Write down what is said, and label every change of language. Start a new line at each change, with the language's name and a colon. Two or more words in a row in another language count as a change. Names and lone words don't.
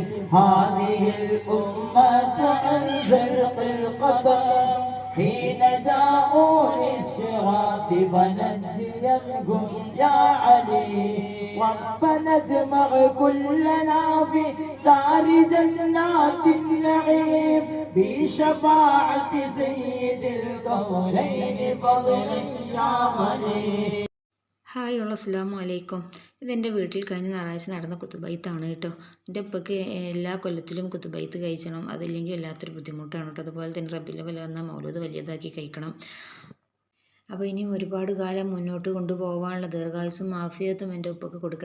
Arabic: هذه الأمة عن زرق القدر حين جاءوا للصراط فنجيهم يا علي ربنا اجمع كلنا في دار جنات النعيم بشفاعة سيد الكونين فضل يا ولي. ഹായ് السلام عليكم.
Malayalam: ഇതെൻ്റെ വീട്ടിൽ കഴിഞ്ഞ ഞായറാഴ്ച നടന്ന കുത്തുബൈത്താണ് കേട്ടോ. എൻ്റെ ഉപ്പയ്ക്ക് എല്ലാ കൊല്ലത്തിലും കുത്തുബൈത്ത് കഴിക്കണം, അതില്ലെങ്കിൽ വല്ലാത്തൊരു ബുദ്ധിമുട്ടാണ് കേട്ടോ. അതുപോലെ തന്നെ റബീഉൽ അവ്വൽ വന്ന മൗലൂദ് വലിയതാക്കി കഴിക്കണം. അപ്പോൾ ഇനിയും ഒരുപാട് കാലം മുന്നോട്ട് കൊണ്ടുപോകാനുള്ള ദീർഘായുസ്സും ആഫിയത്തും എൻ്റെ ഉപ്പയ്ക്ക് കൊടുക്കട്ടെ.